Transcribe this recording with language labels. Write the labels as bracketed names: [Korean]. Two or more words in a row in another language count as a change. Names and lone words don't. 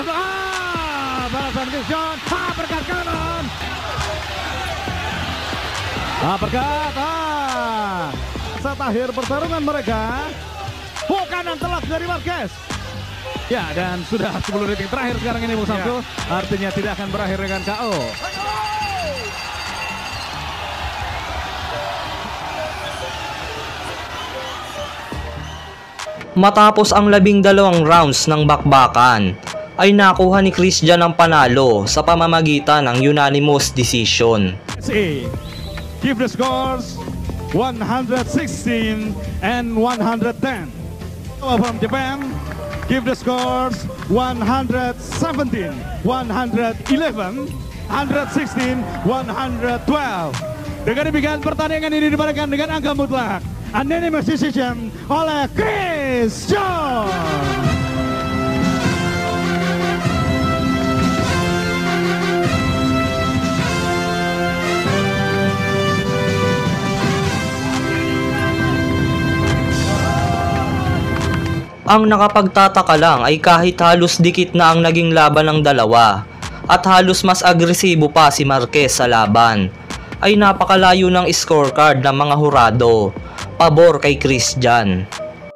[Indonesian] Balasan Christian. Berkat kanan. Berkat. Saat akhir pertarungan mereka, kanan telat dari Marquez. Ya, dan sudah 10 detik terakhir sekarang ini Bung Samsul. Artinya tidak akan berakhir dengan KO. [Filipino] Matapos ang 12 rounds ng bakbakan, ay nakuha ni Christian ang panalo sa pamamagitan ng [English] unanimous decision. Give the scores 116 and 110. From Japan, give the scores 117, 111, 116, 112. [Indonesian] Dengan demikian pertandingan ini dimenangkan dengan angka mutlak [English] unanimous decision [Indonesian] oleh Chris John. [Filipino] Ang nakapagtataka lang ay kahit halos dikit na ang naging laban ng dalawa at halos mas agresibo pa si Marquez sa laban, ay napakalayo ng scorecard ng mga hurado pabor kay Christian.